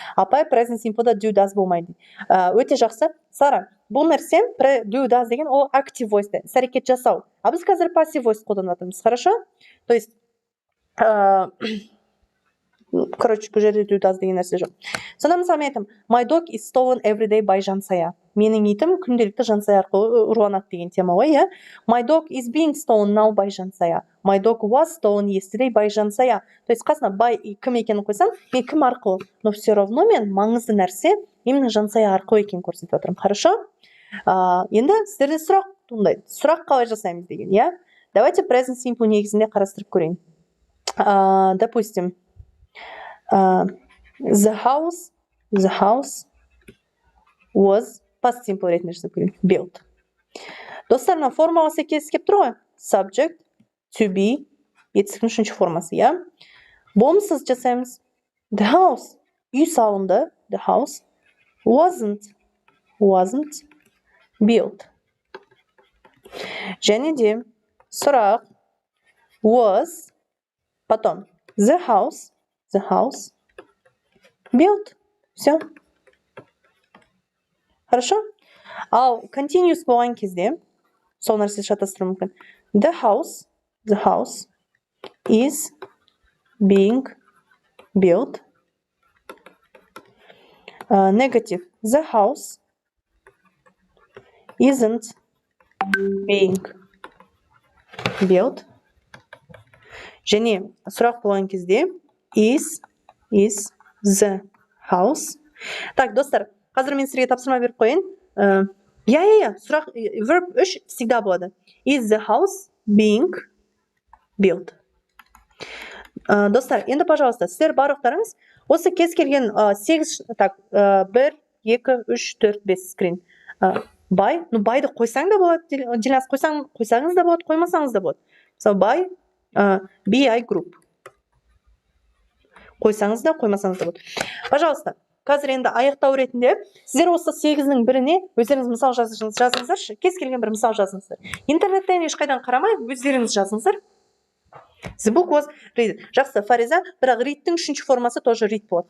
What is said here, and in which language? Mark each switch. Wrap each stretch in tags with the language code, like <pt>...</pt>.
<kk>Апай present simple'да do does болмайды. Өте жақсы. Сара, бұл нәрсе do does деген ол active voice-да. Іс-әрекет жасау. А біз қазір passive voice қолданып жатырмыз.</kk> <ru>Хорошо? То есть короче,</ru> <kk>бұл жерде do does деген нәрсе жоқ. Сонда мысалы мен айтамын,</kk> <en>my dog is stolen every day by Жансая.</en> <kk>Менің итім күнделікті Жансая арқылы ұрланады деген тема ғой, иә?</kk> <en>My dog is being stolen now by Жансая. My dog was stolen yesterday by Жансая.</en> <ru>То есть</ru> <kk>қасына by кім екенін қойсам, мен кім арқылы?</kk> <ru>Но все равно</ru> <kk>мен маңызды нәрсе</kk> <ru>именно</ru> <kk>Жансая арқылы екенін көрсетіп отырмын.</kk> <ru>Хорошо?</ru> <kk>Енді сіздерде сұрақ туындайды. Сұрақ қалай жасаймыз деген, иә?</kk> <ru>Давайте</ru> <kk>present simple негізінде қарастырып көрейін.</kk> <ru>Допустим,</ru> <en>the house was</en> <kk>past simple ретінде жасап көрейін.</kk> <en>Built.</en> <kk>Достар, мына формаға сәйкес келіп тұр ғой. Subject, to be, етістіктің үшінші формасы, иә? Болымсыз жасаймыз.</kk> <en>The house,</en> <kk>үй салынды.</kk> <en>The house wasn't built.</en> <kk>Және де сұрақ</kk> <en>was,</en> <ru>потом</ru> <en>the house built.</en> <ru>Все. Хорошо?</ru> <kk>Ал continuous болған кезде сол нәрсе шатастыру мүмкін.</kk> <en>The house is being built. Negative. The house isn't being built.</en> <kk>Және сұрақ болған кезде</kk> <en>is the house.</en> <ru>Так,</ru> <kk>достар, қазір мен сізге тапсырма беріп қойын. Сұрақ</kk> <en>verb 3</en> <ru>всегда</ru> <kk>болады.</kk> <en>Is the house being built?</en> <kk>Достар, енді,</kk> <ru>пожалуйста,</ru> <kk>сіздер барлықтарыңыз осы кез келген 8, 1, 2, 3, 4, 5 скрин. By, by'ды қойсаң да болады, делянс қойсаңыз да болады, қоймасаңыз да болады. Мысалы, by BI group. Қойсаңыз да, қоймасаңыз да болады.</kk> <ru>Пожалуйста,</ru> <kk>қазір енді аяқтау ретінде сіздер осы 8-нің біріне өздеріңіз мысал жазыңыздаршы. Кез келген бір мысал жазыңыздар. Интернеттен ешқайдан қарамай өздеріңіз жазыңыздар.</kk> <en>The book was read.</en> <kk>Жақсы, Фариза, бірақ read'тің 3-ші формасы</kk> <ru>тоже</ru> <kk>read болады.</kk>